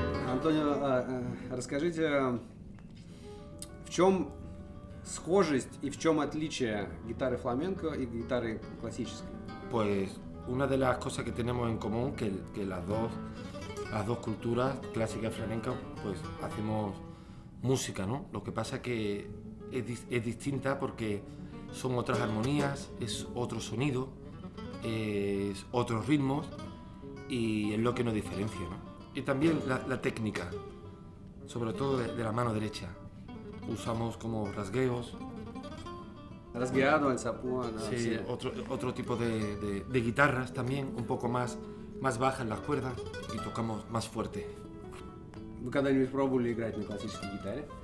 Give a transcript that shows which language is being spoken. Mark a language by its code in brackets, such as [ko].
[ru] Антонио, расскажите, в чем схожесть и в чем отличие гитары фламенко и гитары классической? [es] Pues una de las cosas que tenemos en común que las dos culturas, clásica y flamenca, pues hacemos música, ¿no? Lo que pasa que es distinta porque son otras armonías, es otro sonido, es otros ritmos y es lo que nos diferencia, ¿no? Y también la técnica, sobre todo de la mano derecha. Usamos como rasgueos. Rasgueado, alzapúa, ¿no? Sí, Sí. otro tipo de guitarras también, un poco más bajas las cuerdas y tocamos más fuerte. [ru] Вы когда-нибудь пробовали играть на классической гитаре?